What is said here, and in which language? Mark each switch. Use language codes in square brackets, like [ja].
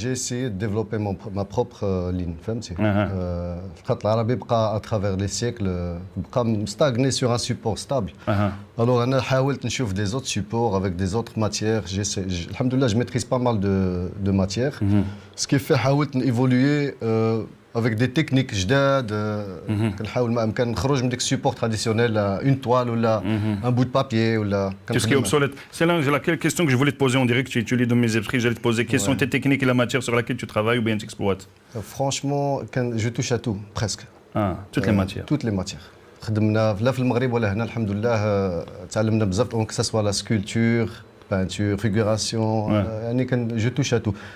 [fr] J'ai essayé de développer ma propre ligne. Le khat l'arabi à travers les siècles stagné sur un support stable. Alors on a essayé de trouver des autres supports avec des autres matières. Alhamdoulilah, je maîtrise pas mal de matières. Ce qui fait que j'ai évolué avec des techniques جداد. [ar] كنحاول ما امكن نخرج من ديك السيبور تراديسيونيل [fr] une toile [ar] ولا [fr] un bout de papier [ar] ولا [fr] tout ce qui est obsolète. C'est là la question que je voulais te poser, on dirait que tu lis dans mes esprits, j'allais te poser quelles sont tes techniques et la matière sur laquelle tu travailles ou bien tu exploites. Franchement je touche à tout presque. Toutes les matières. Toutes les matières. [ar] خدمنا لا في المغرب ولا هنا الحمد لله تعلمنا بزاف [fr] que ça soit la sculpture, peinture, figuration, je touche à tout.